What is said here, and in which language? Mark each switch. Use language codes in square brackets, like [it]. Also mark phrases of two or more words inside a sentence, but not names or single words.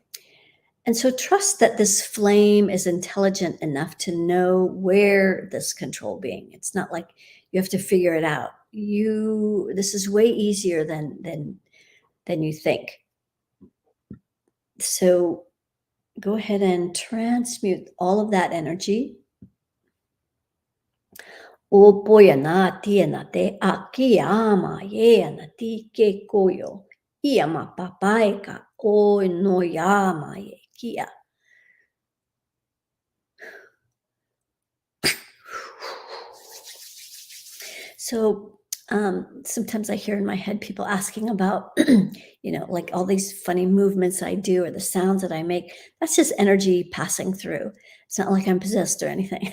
[en] And so trust that this flame is intelligent enough to know where this control being. It's not like you have to figure it out. This is way easier than you think. So go ahead and transmute all of that energy. O poyana tiana te akiyama yeana ti ke koyo. Iyama papaika o noyama ye kia. So sometimes I hear in my head people asking about, like all these funny movements I do or the sounds that I make. That's just energy passing through. It's not like I'm possessed or anything.